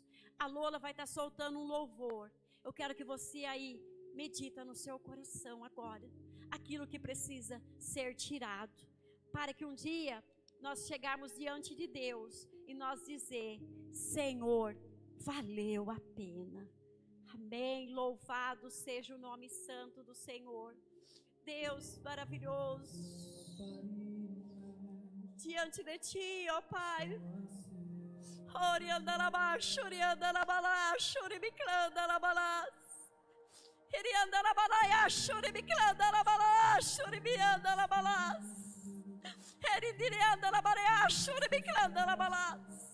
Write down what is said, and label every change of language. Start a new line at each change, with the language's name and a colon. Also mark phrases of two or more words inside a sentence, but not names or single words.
Portuguese: A Lola vai estar soltando um louvor. Eu quero que você aí medita no seu coração agora aquilo que precisa ser tirado, para que um dia nós chegarmos diante de Deus e nós dizer: Senhor, valeu a pena. Amém. Louvado seja o nome santo do Senhor. Deus maravilhoso, diante de ti, ó Pai. Oriandalabaxo, oriandalabaxo, oribiclandalabalas. Eriandalabalaiaxo, oribiclandalabalas, oribiandalabalas. Eridiriandalabalaiaxo, oribiclandalabalas.